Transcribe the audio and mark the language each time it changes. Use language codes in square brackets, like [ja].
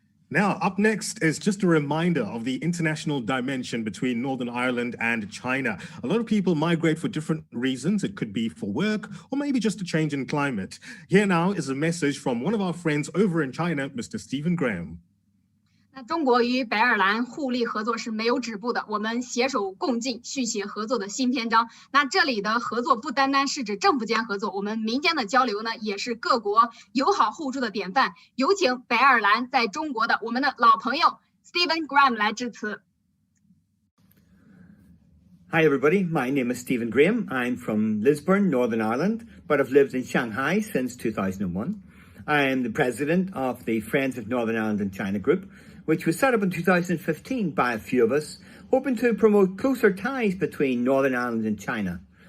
[en] Now, up next is just a reminder of the international dimension between Northern Ireland and China. A lot of people migrate for different reasons. It could be for work or maybe just a change in climate. Here now is a message from one of our friends over in China, Mr. Stephen Graham. [zh] 那中国与北爱尔兰互利合作是没有止步的，我们携手共进，续写合作的新篇章。那这里的合作不单单是指政府间合作，我们民间的交流呢，也是各国友好互助的典范。有请北爱尔兰在中国的我们的老朋友 Stephen Graham 来致辞。 [en] Hi everybody, my name is Stephen Graham. I'm from Lisburn, Northern Ireland, but I've lived in Shanghai since 2001. I am the president of the Friends of Northern Ireland and China group, which was set up in 2015 by a few of us, hoping to promote closer ties between Northern Ireland and China.